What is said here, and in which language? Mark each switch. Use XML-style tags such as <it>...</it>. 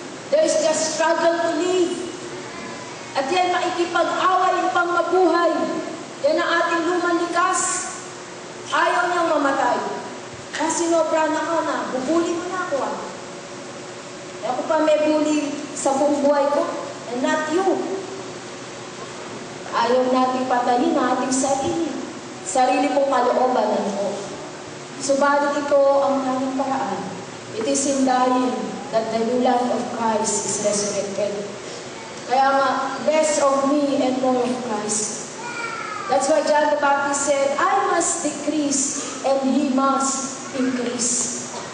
<en>There is just struggle to live.</en> <tl>At yan, makikipag-away pang mabuhay. Yan ang ating lumang likas. Ayaw niyang mamatay. Kasi sinobra na ka na, bubuli mo na ako. Ako pa may bully sa buong buhay ko,</tl> <en>and not you.</en> <tl>Ayaw natin patayin ang ating sarili. Sarili pong kalooban na mo. Subalit ito ang aming paraan.</tl> <en>It is in dying that the new life of Christ is resurrected.</en> <tl>Kaya nga,</tl> <en>less of me and more of Christ. That's why John the Baptist said, I must decrease and He must increase.</en>